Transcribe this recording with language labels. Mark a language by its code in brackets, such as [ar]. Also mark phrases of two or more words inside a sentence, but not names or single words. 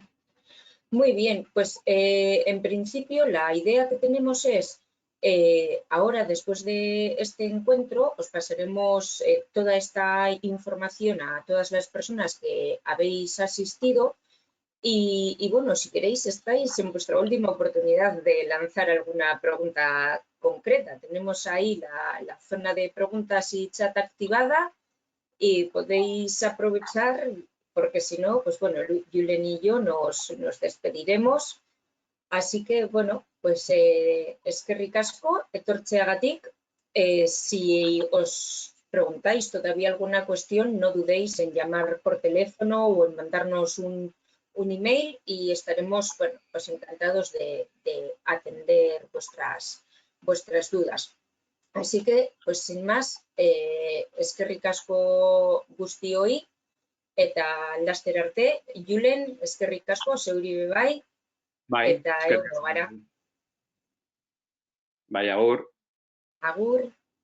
[es] Muy bien, pues en principio la idea que tenemos es, ahora después de este encuentro, os pasaremos toda esta información a todas las personas que habéis asistido y bueno, si queréis, estáis en vuestra última oportunidad de lanzar alguna pregunta concreta. Tenemos ahí la zona de preguntas y chat activada y podéis aprovechar porque si no, pues bueno, Julen y yo nos despediremos. Así que, bueno, pues [eu] eskerrik asko, etortzeagatik. [es] Si os preguntáis todavía alguna cuestión, no dudéis en llamar por teléfono o en mandarnos un email y estaremos, bueno, pues encantados de atender vuestras dudas. Así que, pues sin más, [eu] eskerrik asko guztioi eta laster arte, Julen, eskerrik asko, zeuri be bai, Bai, eta egongo gara. bai, agur. Agur.